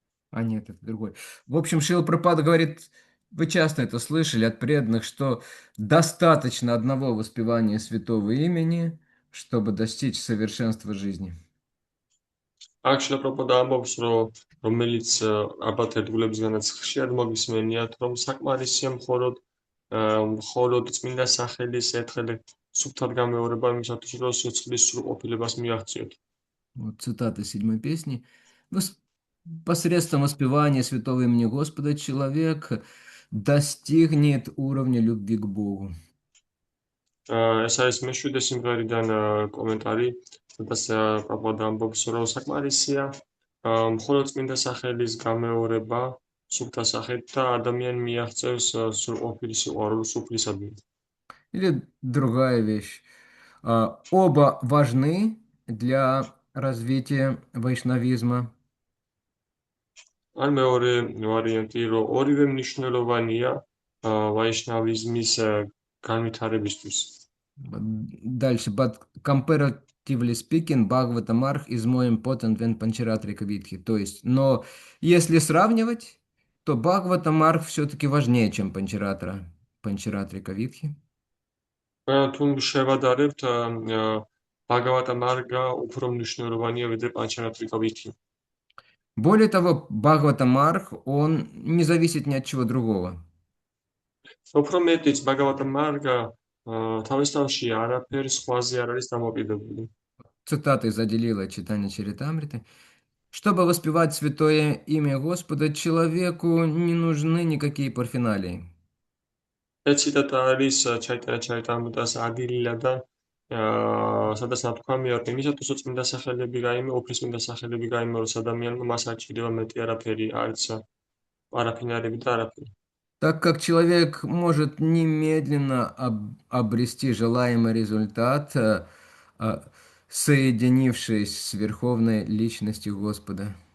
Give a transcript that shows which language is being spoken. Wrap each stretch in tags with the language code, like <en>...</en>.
<ru>А нет, это другой. В общем, Шрила Прабхупада говорит, вы часто это слышали от преданных, что достаточно одного воспевания святого имени, чтобы достичь совершенства жизни.</ru> <ka>აქ შლაპროპადა ამბობს რომელიც ალბათ ერთგულებისგანაც ხშირად მოგისმენიათ რომ საკმარისია მხოლოდ წმინდა სახელის ერთხელ სუფთად გამეორება იმისათვის რომ სიცოცხლის სრულყოფილებას მიაღწიოთ.</ka> <ru>Вот цитата седьмой песни. Посредством воспевания святого имени Господа человек достигнет уровня любви к Богу.</ru> <ka>ეს არის მეშვიდე სიმღერიდან კომენტარი, სადაც პრაბჰუპადა ამბობს, რომ საკმარისია მხოლოდ წმინდა სახელის გამეორება სუფთა სახით და ადამიანი მიაღწევს სრულყოფილი სიყვარულს სუფლისადმი.</ka> <ru>Или другая вещь. Оба важны для развития вайшнавизма.</ru> <ka>ან მეორე ვარიანტი, რომ ორივე მნიშვნელოვანია ვაიშნავიზმის განვითარებისთვის.</ka> <ru>Дальше.</ru> <en>But comparatively speaking, Бхагаватамарх is more important than Pancharatrika Vidhi.</en> <ru>То есть, но если сравнивать, то Бхагаватамарх все-таки важнее, чем Pancharatrika Vidhi.</ru> <ka>თუ შევადარებთ ბაგავატა მარგა უფრო მნიშვნელოვანია ვიდრე პანჩარატრიკა ვითი.</ka> <ru>Более того, Бхагаватамарх, он не зависит ни от чего другого.</ru> <ka>უფრო მეტიც ბაგავატა მარგა თავის თავში არაფერ სხვაზე არ არის დამოკიდებული.</ka> <ru>Цитаты заделила читание Чаритамриты. Чтобы воспевать святое имя Господа, человеку не нужны никакие парфиналии.</ru> <ka>ეს ციტატა არის ჩაიტარამრიტას ადილილადან სადაც ნათქვამია რომ იმისათვის რომ წმინდა სახელები გაიმეოროს, უფლისწმინდა სახელები გაიმეოროს ადამიანმა, მას არ ჭირდება მეტი არაფერი, არც პარაფინარები და არაფერი.</ka> <ru>Так как человек может немедленно обрести желаемый результат, соединившись с Верховной Личностью Господа.</ru>